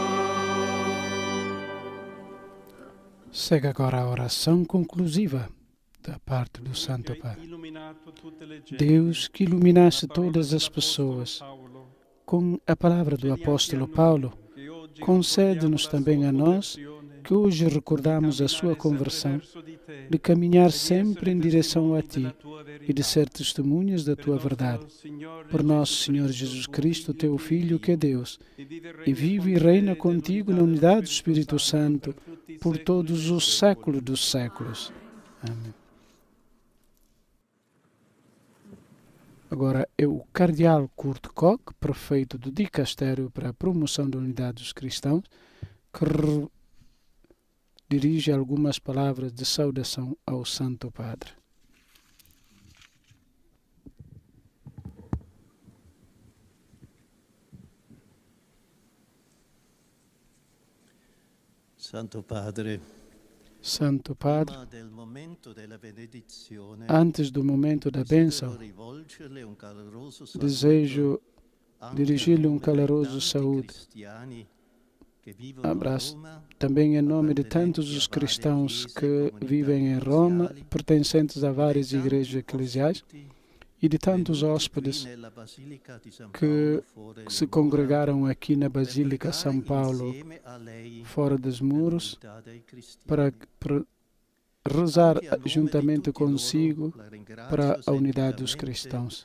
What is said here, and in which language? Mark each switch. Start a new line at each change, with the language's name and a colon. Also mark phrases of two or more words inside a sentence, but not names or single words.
Portuguese: Segue agora a oração conclusiva da parte do Santo
Italian: che Padre. hai illuminato tutte le genti.
Portuguese: Deus, que iluminasse
Italian: La parola
Portuguese: todas as
Italian: dell'Apostolo
Portuguese: pessoas
Italian: Paolo,
Portuguese: com a palavra do
Italian: concedi anche
Portuguese: apóstolo
Italian: a noi,
Portuguese: Paulo,
Italian: che oggi
Portuguese: concede-nos
Italian: ricordiamo la
Portuguese: também
Italian: sua
Portuguese: a nós,
Italian: conversione,
Portuguese: que hoje recordamos a sua
Italian: camminare sempre
Portuguese: conversão,
Italian: verso di te,
Portuguese: de caminhar
Italian: e di
Portuguese: sempre
Italian: essere
Portuguese: em direção a
Italian: testimoni Ti della tua
Portuguese: e de
Italian: verità.
Portuguese: ser testemunhas da
Italian: Per
Portuguese: Tua
Italian: nostro
Portuguese: verdade.
Italian: Signore
Portuguese: Por nosso
Italian: Gesù
Portuguese: Senhor
Italian: Cristo,
Portuguese: Jesus
Italian: tuo
Portuguese: Cristo, Teu Filho, que é Deus,
Italian: e vive
Portuguese: e vive e reina contigo na unidade do Espírito Santo por todos os séculos dos séculos. Amém. Agora é o Cardeal Kurt Koch, prefeito do Dicastério para a Promoção da Unidade dos Cristãos, que dirige algumas palavras de saudação ao Santo Padre.
Italian: Santo Padre,
Portuguese: Santo Padre,
Italian: prima del momento della benedizione,
Portuguese: antes do momento da bênção,
Italian: desidero rivolgerle un caloroso saluto
Portuguese: desejo
Italian: anche
Portuguese: dirigir-lhe
Italian: a nome
Portuguese: caloroso
Italian: dei tanti
Portuguese: saúde.
Italian: cristiani che vivono a
Portuguese: Abraço
Italian: Roma,
Portuguese: também em nome de tantos os cristãos que vivem em Roma, pertencentes a várias igrejas eclesiais, e de tantos hóspedes que se congregaram aqui na Basílica São Paulo, fora dos muros, para rezar juntamente consigo para a unidade dos cristãos.